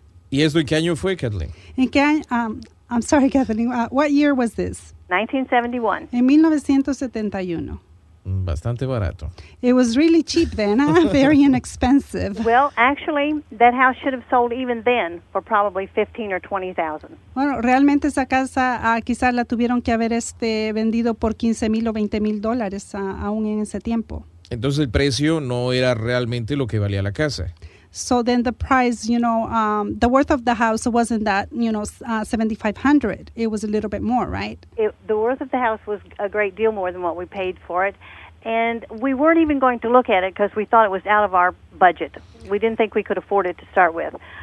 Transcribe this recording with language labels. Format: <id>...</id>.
<es>¿Y esto en qué año fue, Kathleen? ¿En qué año?</es> <en>I'm sorry, Kathleen. What year was this? 1971.</en> <es>En 1971. Bastante barato.</es> <en>It was really cheap then, very inexpensive. Well, actually, that house should have sold even then for probably $15,000 or $20,000.</en> <es>Bueno, realmente esa casa quizás la tuvieron que haber vendido por $15,000 o $20,000 aún en ese tiempo. Entonces el precio no era realmente lo que valía la casa.</es> <en>So then the price, the worth of the house wasn't that, $7,500. It was a little bit more, right? The worth of the house was a great deal more than what we paid for it. And we weren't even going to look at it because we thought it was out of our budget. We didn't think we could afford it to start with.</en>